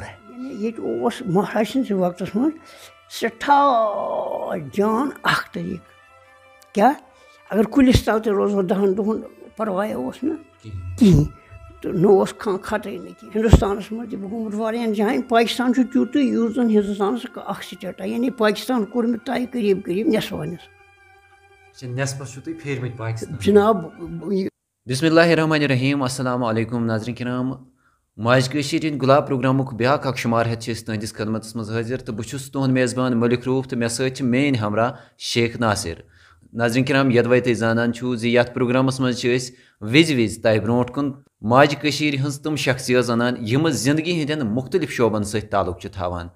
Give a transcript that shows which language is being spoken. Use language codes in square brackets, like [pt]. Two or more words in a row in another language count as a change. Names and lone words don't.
[ks] ییٚتہِ اوس مہراج سٕنٛدِس وقتَس منٛز سٮ۪ٹھاہ جان اَکھ طٔریٖقہٕ کیٛاہ اگر کُلِس تَل تہِ روزو 10 دۄہَن پَرواے اوس نہٕ کِہیٖنۍ تہٕ نہ اوس کھَٹٕے نہٕ کینٛہہ. ہِندُستانَس منٛز تہِ بہٕ گوٚمُت واریاہَن جایَن. پاکِستان چھُ تیُتُے یُس زَن ہِندُستانَس اَکھ سِٹیٹا یعنی پاکِستان کوٚر مےٚ طے قریٖب قریٖب نٮ۪صفَس. نٮ۪صفَس چھُو تُہۍ پھیٖرمٕتۍ پاکِستان جِناب. [ar] بسم اللہ الرحمٰن الرحیٖم. السلام علیکُم [ks] ناظریٖن کرام. ماجہِ کٔشیٖرِ ہِنٛدۍ گُلاب پروگرامُک بیٛاکھ اکھ شُمار ہٮ۪تھ چھِ أسۍ تُہنٛدِس خدمتَس منٛز حٲضِر تہٕ بہٕ چھُس تُہُنٛد میزبان مٔلِک روٗف تہٕ مےٚ سۭتۍ چھِ میٲنۍ ہمراہ شیخ ناصر. ناظریٖن کرام یَدوَے تُہۍ زانان چھُو زِ یَتھ پروگرامَس منٛز چھِ أسۍ وِزِ وِزِ تۄہہِ برونٛٹھ کُن ماجہِ کٔشیٖرِ ہٕنٛز تِم شخصیت اَنان یِمہٕ زندگی ہٕنٛدٮ۪ن مُختٔلِف شوبَن سۭتۍ تعلق چھِ تھاوان.